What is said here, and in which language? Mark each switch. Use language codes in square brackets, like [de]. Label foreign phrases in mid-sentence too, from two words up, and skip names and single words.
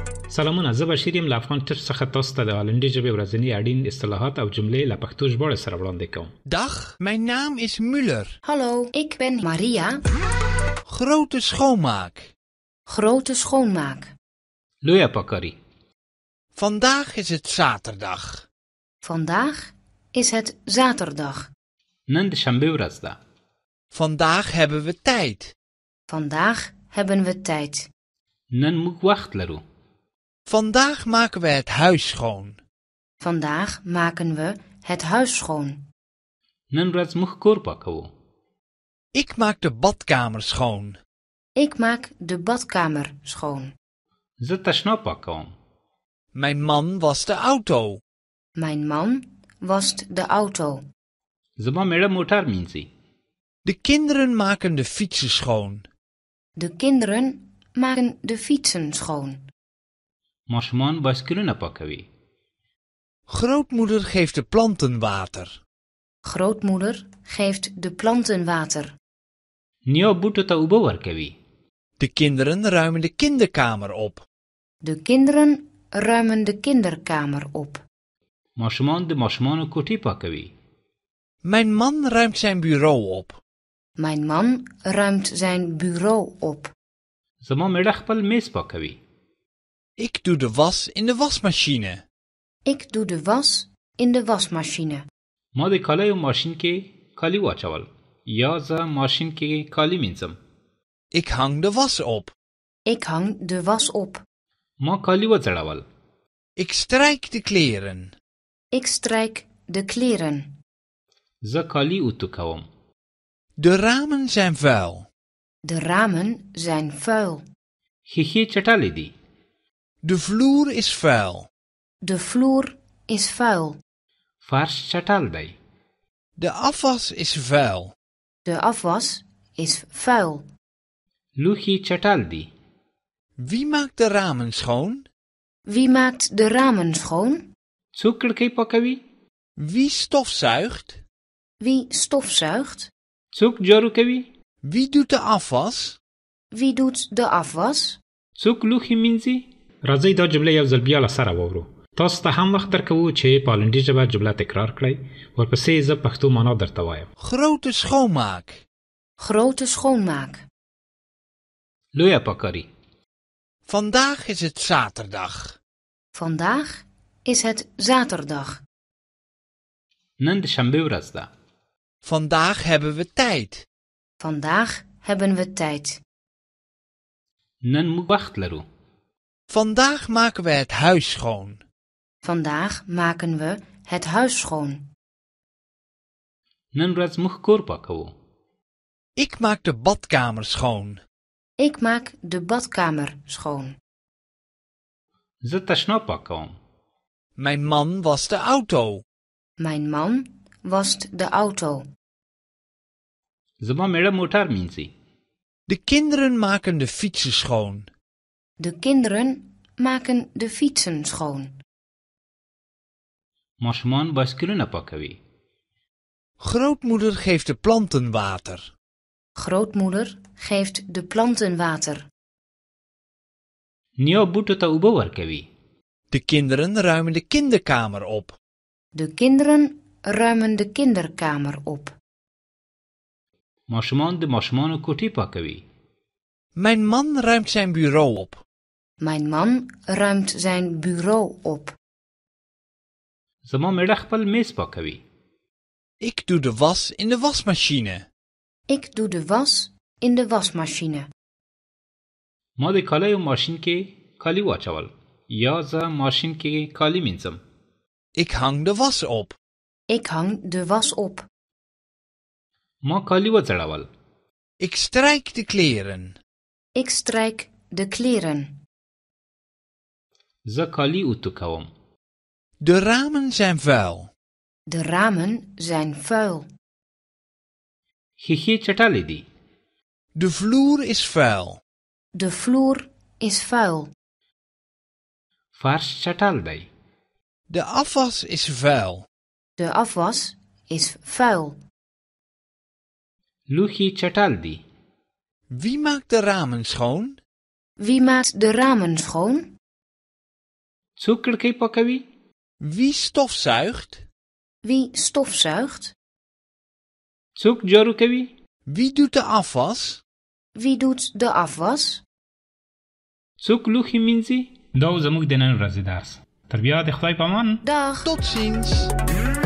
[ps] سلامونه، زه بشیر یم له افغان ټچ څخه تاسو ته د هالندي ژبې ورځني اړین اصطلاحات او جملې له پښتو ژباړې سره وړاندې کوم. [nl] Dag, mijn naam is Muller. Hallo, ik ben Maria. Grote schoonmaak. Grote schoonmaak. [ps] لویه پاکاری. [nl] Vandaag is het zaterdag. Vandaag is het zaterdag. [ps] نن د شنبې ورځ ده. [nl] Vandaag hebben we tijd. Vandaag hebben we tijd. [ps] نن موږ وخت لرو. [nl] Vandaag maken we het huis schoon. Vandaag maken we het huis schoon. [ps] نن ورځ موږ کور پاکوو. [nl] Ik maak de badkamer schoon. Ik maak de badkamer schoon. [ps] زه تشناب پاکوم. [nl] Mijn man wast de auto. Mijn man wast de auto. [ps] زما میړه موټر مینځي. [nl] De kinderen maken de fietsen schoon. De kinderen maken de fietsen schoon. [ps] ماشومان بایسکلونه پاکوي. [nl] Grootmoeder geeft de planten water. Grootmoeder geeft de planten water. [ps] نیا بوټو ته اوبه ورکوي. [nl] De kinderen ruimen de kinderkamer op. De kinderen ruimen de kinderkamer op. [ps] ماشومان د ماشومانو کوټې پاکوي. [nl] Mijn man ruimt zijn bureau op. Mijn man ruimt zijn bureau op. [ps] زما میړه خپل میز پاکوي. [nl] Ik doe de was in de wasmachine. Ik doe de was in de wasmachine. [ps] ما د کالیو ماشین کې کالی واچول. یا زه ماشین کې کالی مینځم. [nl] Ik hang de was op. Ik hang de was op. [ps] ما کالی وځړول. [nl] Ik strijk de kleren. Ik strijk de kleren. [ps] زه کالی اوتو کوم. [nl] De ramen zijn vuil. De ramen zijn vuil. [ps] ښیښې چټلې دي. [nl] De vloer is vuil. De vloer is vuil. [ps] فرش چټل دی. [nl] De afwas is vuil. De afwas is vuil. [ps] لوښي چټل دي. [nl] Wie maakt de ramen schoon? Wie maakt de ramen schoon? [ps] څوک کړکۍ پاکوي؟ [nl] Wie stofzuigt? Wie stofzuigt? [ps] څوک جارو کوي؟ [nl] Wie doet de afwas? Wie doet de afwas? [ps] څوک لوښي مینځي؟ راځئ دا جمله یو ځل بیا له سره واورو. تاسو ته هم وخت درکوو چې په هالندي ژبه جمله تکرار کړئ. ورپسې زه پښتو معنا درته وایم. [nl] Grote schoonmaak. Grote schoonmaak. [ps] لویه پاکاری. [nl] Vandaag is het zaterdag. Vandaag is het zaterdag. [ps] نن د شنبې ورځ ده. [nl] Vandaag hebben we tijd. Vandaag hebben we tijd. [ps] نن موږ وخت لرو. [nl] Vandaag maken we het huis schoon. Vandaag maken we het huis schoon. [ps] نن ورځ موږ کور پاکوو. [nl] Ik maak de badkamer schoon. Ik maak de badkamer schoon. [ps] زه تشناب پاکوم. [nl] Mijn man wast de auto. Mijn man wast de auto. [ps] زما میړه موټر مینځي. [nl] De kinderen maken de fietsen schoon. De kinderen maken de fietsen schoon. [ps] ماشومان بایسکلونه پاکوي. [nl] Grootmoeder geeft de planten water. Grootmoeder geeft de planten water. [ps] نیا بوټو ته اوبه ورکوي. [nl] De kinderen ruimen de kinderkamer op. De kinderen ruimen de kinderkamer op. [ps] ماشومان د ماشومانو کوټې پاکوي. [nl] Mijn man ruimt zijn bureau op. Mijn man ruimt zijn bureau op. [ps] زما میړه خپل میز پاکوي. [nl] Ik doe de was in de wasmachine. Ik doe de was in de wasmachine. [ps] ما د کالیو ماشین کې کالی واچول. یا زه ماشین کې کالی مینځم. [nl] Ik hang de was op. Ik hang de was op. [ps] ما کالی وځړول. [nl] Ik strijk de kleren. Ik strijk de kleren. [ps] زه کالی اوتو کوم. [nl] De ramen zijn vuil. De ramen zijn vuil. [ps] ښیښې چټلې دي. [nl] De vloer is vuil. De vloer is vuil. [ps] فرش چټل دی. [nl] De afwas is vuil. De afwas is vuil. [ps] لوښي چټل دي. [nl] Wie maakt de ramen schoon? Wie maakt de ramen schoon? [ps] څوک کړکۍ پاکوي؟ [nl] Wie stofzuigt? Wie stofzuigt? [ps] څوک جارو کوي؟ [nl] Wie doet de afwas? Wie doet de afwas? [ps] څوک لوښي مینځي؟ دا زموږ د نن ورځې درس. تر بیا د خدای په امان. [nl] Dag. Tot ziens!